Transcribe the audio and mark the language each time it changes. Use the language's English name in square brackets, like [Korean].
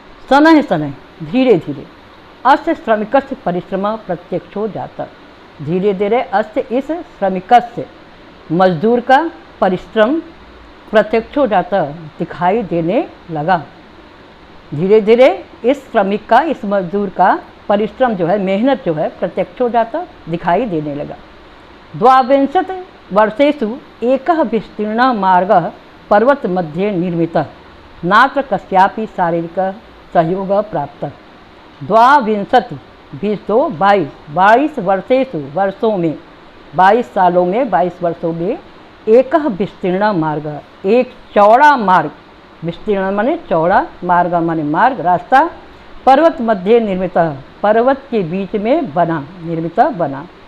[Hindi] शनैः धीरे धीरे [Sanskrit] अस्य श्रमिकस्य परिश्रम प्रत्यक्षो जाता, [Hindi] धीरे धीरे अस्य, इस श्रमिकस्य, मजदूर का परिश्रम प्रत्यक्ष हो जाता, दिखाई देने लगा। धीरे धीरे इस श्रमिक का, इस मजदूर का परिश्रम जो है, मेहनत जो है, प्रत्यक्ष हो जाता, दिखाई देने लगा। [Sanskrit] द्वाविंशत् वर्षेषु एकः विस्तीर्णः मार्गः पर्वतमध्ये निर्मितः, नात्र कस्यापि शारीरिकः सहयोगः प्राप्तः। [Hindi] द्वाविंशति 22 वर्षेषु वर्षों में 22 सालों में 22 वर्षों में [Sanskrit] एकः विस्तीर्ण मार्ग, [Hindi] एक चौड़ा मार्ग, विस्तीर्ण माने चौड़ा, मार्ग माने मार्ग, रास्ता, [Sanskrit] पर्वत मध्य निर्मित, [Hindi] पर्वत के बीच में बना, निर्मित बना।